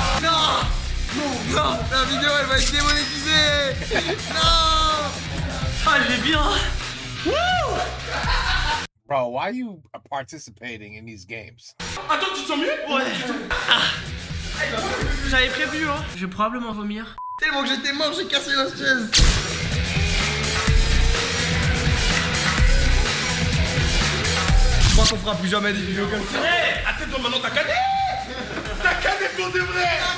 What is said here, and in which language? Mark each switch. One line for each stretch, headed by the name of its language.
French: Non, la vidéo elle va être démonétisée. Non. Ah, j'ai bien.
English: Bro, why are you participating in these games?
French: Attends, tu te sens mieux? Ouais. J'avais prévu, hein. Je vais probablement vomir. Tellement que j'étais mort, j'ai cassé la chaise. Je crois qu'on fera plus jamais des vidéos comme ça. Hé, attends-toi, maintenant t'as canné. T'as canné pour de vrai.